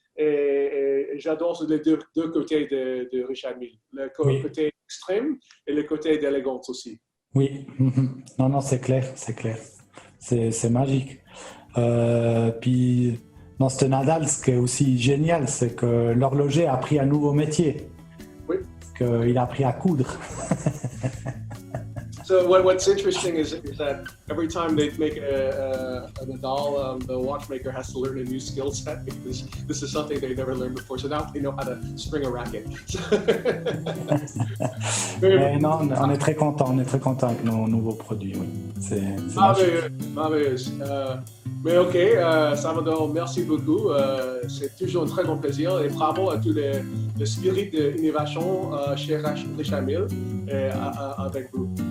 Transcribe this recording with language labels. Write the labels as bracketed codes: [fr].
[fr] Et j'adore les deux côtés de Richard Mille, le côté extrême et le côté d'élégance aussi. Oui, non, c'est clair, c'est magique. Puis dans ce Nadal, ce qui est aussi génial, c'est que l'horloger a appris un nouveau métier. Oui. Qu'il a appris à coudre. [en] So what's interesting is that every time they make a Nadal, the watchmaker has to learn a new skill set because this is something they've never learned before. So now they know how to spring a racket. [fr] Mais non, on est très content avec nos nouveaux produits. Oui. C'est merveilleux. Mais ok, Salvador, merci beaucoup. C'est toujours un très bon plaisir et bravo à tout le spirit d'innovation chez Richard Mille et avec vous.